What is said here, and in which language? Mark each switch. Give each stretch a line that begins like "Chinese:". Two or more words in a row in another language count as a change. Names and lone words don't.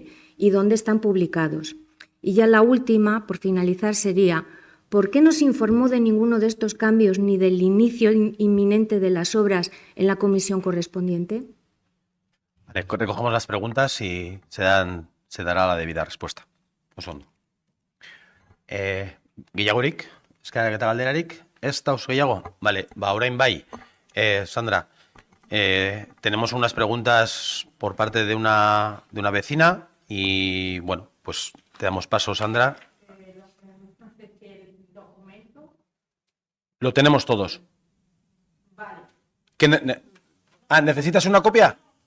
Spanish: ¿Y dónde están publicados? Y ya la última, por finalizar, sería, ¿por qué no se informó de ninguno de estos cambios ni del inicio inminente de las obras en la comisión correspondiente? Vale, recogemos las preguntas y se dará la debida respuesta. Un segundo.
Basque: Gehiagorik, eskaera galderarik, ez dauz gehiago? Vale, orain bai.
Spanish: Sandra, tenemos unas preguntas por parte de una vecina y, bueno, pues te damos paso, Sandra. Lo tenemos todos. Vale. ¿Necesitas una copia?